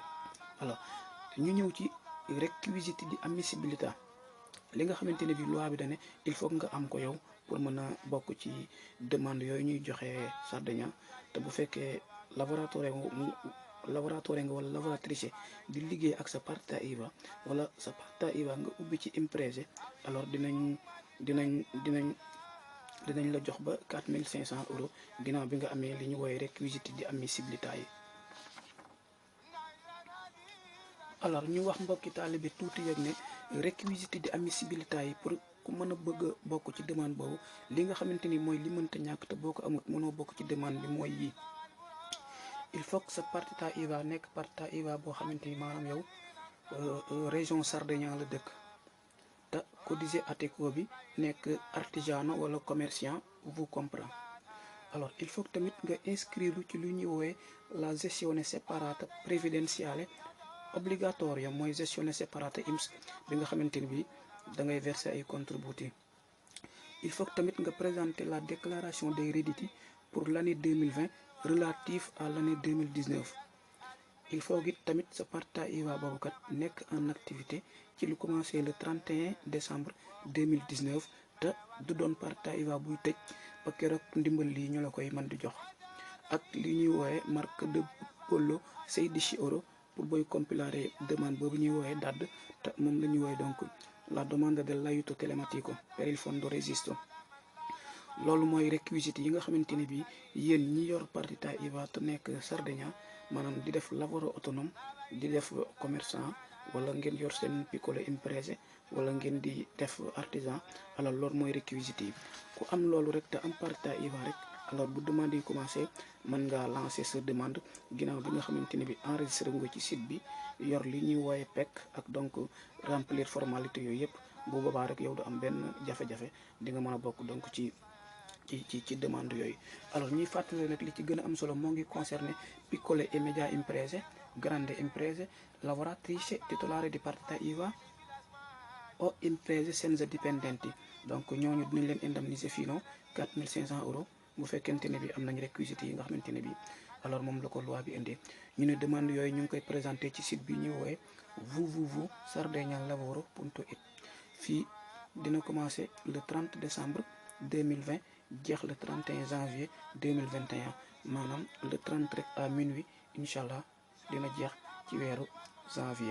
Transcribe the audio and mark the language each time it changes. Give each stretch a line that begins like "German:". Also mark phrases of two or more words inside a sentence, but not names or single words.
Wolof: alors ñu ñëw ci
Italian: requisiti di ammissibilità
Wolof: li nga xamante ne bi loi bi da ne
French: il faut
Wolof: nga am ko yow pour mën a bokk ci demande yooyu ñuy joxe Sardaigne te bu fekkee laboratoire nga wala lavoratrice di liggéey ak sa
Italian: partita IVA
Wolof: wala sa
Italian: partita IVA
Wolof: nga ubbi ci imprese alors dinañ la jox ba 4500 euros ginnaaw bi nga amee li ñu woowee
Italian: requisiti di ammissibilità
Wolof: yi. alors ñu wax mbokki taalibe tuuti yëg ne
Italian: requisiti di ammissibilità
Wolof: yi pour ku mën a bëgg a bokk ci demande boobu li nga xamante ni mooy li mënta ñàkk te boo ko amut mënoo bokk ci demande bi mooy yii.
French: il faut que
Wolof: sa
Italian: partita IVA
Wolof: nekk
Italian: partita IVA
Wolof: boo xamante ni maanaam yow région Sardaigne la dëkk te
Italian: codice Ateco
Wolof: bi nekk artigiano wala commerçant
French: vous comprend.
Wolof: alors
French: il faut que
Wolof: tamit nga inscrire ci lu ñuy woowee
Italian: la gestione separata previdenziale obbligatoria
Wolof: mooy
Italian: gestione separata INPS
Wolof: bi nga xamante ni bi da ngay verser ay contributi.
French: il faut que
Wolof: tamit nga
French: présenter la déclaration des redditi pour l'année 2020 relative à l'année 2019. il faut que
Wolof: tamit sa
Italian: partita IVA
Wolof: boobu kat nekk
French: en activité
Wolof: ci lu commencé
French: le 31 décembre 2019
Wolof: te du doon partita IVA buy tëj ba keroog ndimbal lii ñu la koy mën di jox ak li ñuy woowe
French: marque de bollo
Wolof: 16 euro pour booy compilare demande boobu ñuy woowe DAD te moom la ñuy woowe donc
Italian: la domanda dell'aiuto telematico per il fondo resisto.
Wolof: loolu mooy réquisite yi nga xamante ni bi yéen ñi yor
Italian: partita IVA
Wolof: te nekk Sardaigne maanaam di def lavoro autonome di def commerçant wala ngeen yor seen
Italian: piccole imprese
Wolof: wala ngeen di def artisan alors loolu mooy réquisite yi ku am loolu rek te am
Italian: partita IVA
Wolof: rek alors bu demande yi commencé mën ngaa lancer sa demande ginnaaw bi nga xamante ne bi enregistré nga ci site bi yor li ñuy wooye PEC ak donc
French: remplir formalité
Wolof: yooyu yëpp bu boobaa rek yow du am benn jafe-jafe di nga mën a bokk donc ci demande yooyu.
Italian: alors
Wolof: ñuy fàttali nag li ci gën a am solo moo ngi
Italian: concerné piccole e media imprese, grandi imprese, lavoratrici titolari di partita IVA o imprese senza dipendenti.
Wolof: donc ñooñu dinañ leen indemniser fii non 4500 euros bu fekkente ne bi am nañ réquisites yi nga xamante ne bi alors moom la ko loi bi indee. ñu ne demande yooyu ñu ngi koy présenté ci site bi ñuy woowe www.sardegnalavoro.it. fii dina commencé
French: le 30 décembre 2020
Wolof: jeex
French: le 31 janvier 2021
Wolof: maanaam
French: le 30
Wolof: rek
French: à minuit
Arabic: incha allah
Wolof: dina jeex ci weeru janvier.